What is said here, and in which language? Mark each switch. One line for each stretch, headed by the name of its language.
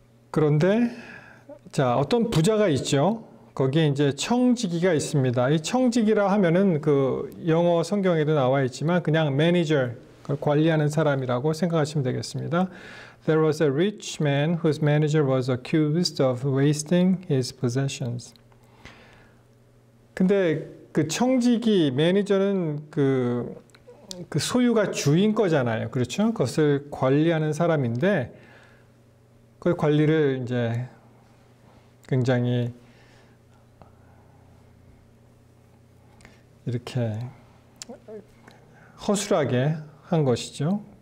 Korean: 그런데 자, 어떤 부자가 있죠. 거기에 이제 청지기가 있습니다. 이 청지기라 하면은 그 영어 성경에도 나와 있지만 그냥 매니저, 관리하는 사람이라고 생각하시면 되겠습니다.
English: There was a rich man whose manager was accused of wasting his possessions.
Korean: 근데 그 청지기, 매니저는 그 소유가 주인 거잖아요. 그렇죠? 그것을 관리하는 사람인데 그 관리를 이제 굉장히 이렇게 허술하게 한 것이죠.